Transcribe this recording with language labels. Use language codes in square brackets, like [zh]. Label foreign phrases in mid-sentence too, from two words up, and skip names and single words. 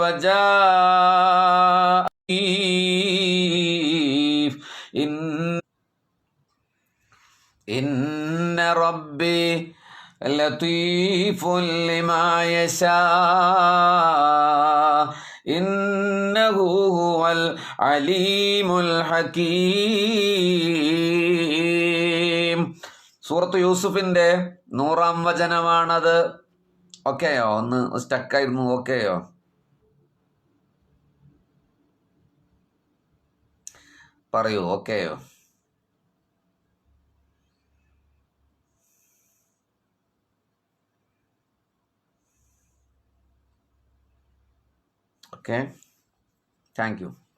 [ar] وجاء إن ربي لطيف لما يشاء إنه هو العليم الحكيم. [ml] സൂറത്ത് യൂസുഫിൻ്റെ 100-ാം വചനമാണത്. ഓക്കെയോ? ഒന്ന് സ്റ്റക്കായിരുന്നു. ഓക്കെയോ? പറയൂ. ഓക്കെയോ? [en] okay, thank you.